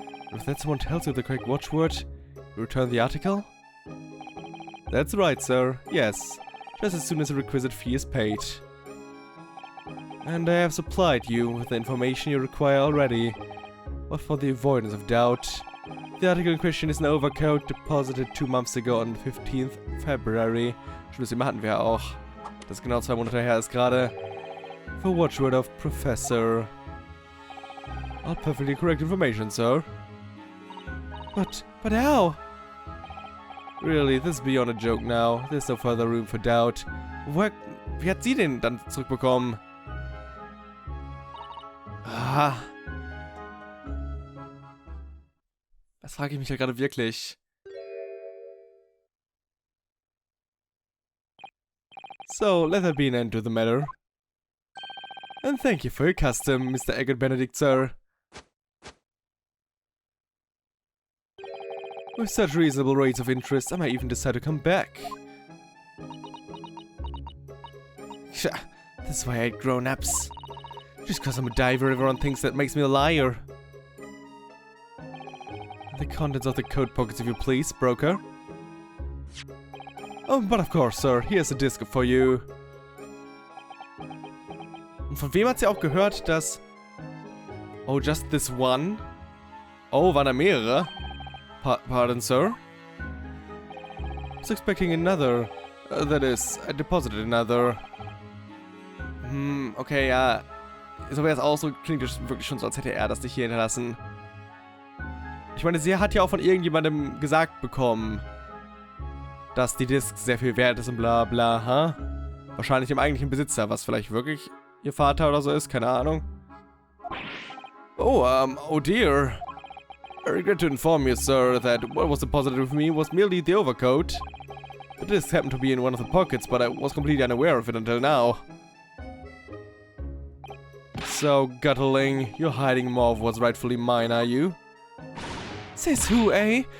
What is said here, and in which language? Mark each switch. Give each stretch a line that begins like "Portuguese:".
English: And if that someone tells you the correct watchword, you return the article? That's right, sir. Yes. Just as soon as the requisite fee is paid. And I have supplied you with the information you require already. But for the avoidance of doubt, the article in question is an overcoat deposited 2 months ago on the 15th February.
German: Stimmt, das Thema hatten wir ja auch. Das ist genau 2 Monate her ist gerade.
English: The watchword of Professor. All perfectly correct information, sir. But how? Really, this is beyond a joke now. There's no further room for doubt.
German: Wie hat sie den dann zurückbekommen? Ah. Das frage ich mich ja gerade wirklich.
English: So, let there be an end to the matter. And thank you for your custom, Mr. Eggert Benedict, sir. With such reasonable rates of interest, I might even decide to come back. This is why I hate grown-ups. Just because I'm a diver, everyone thinks that makes me a liar. The contents of the coat pockets, if you please, broker. Oh, but of course, sir. Here's a disc for you.
German: Und von wem hat sie auch gehört, dass...
English: Oh, just this one? Oh,
German: waren da mehrere?
English: Pardon, sir? I was expecting another. That is, I deposited another.
German: Okay, ja. Ist aber jetzt auch so, klingt das wirklich schon so, als hätte er das nicht hier hinterlassen. Ich meine, sie hat ja auch von irgendjemandem gesagt bekommen, dass die Disc sehr viel wert ist und bla bla, ha? Wahrscheinlich dem eigentlichen Besitzer, was vielleicht wirklich ihr Vater oder so ist, keine Ahnung.
English: Oh dear. I regret to inform you, sir, that what was deposited with me was merely the overcoat. The disc happened to be in one of the pockets, but I was completely unaware of it until now. So, Gutterling, you're hiding more of what's rightfully mine, are you? Says who, eh?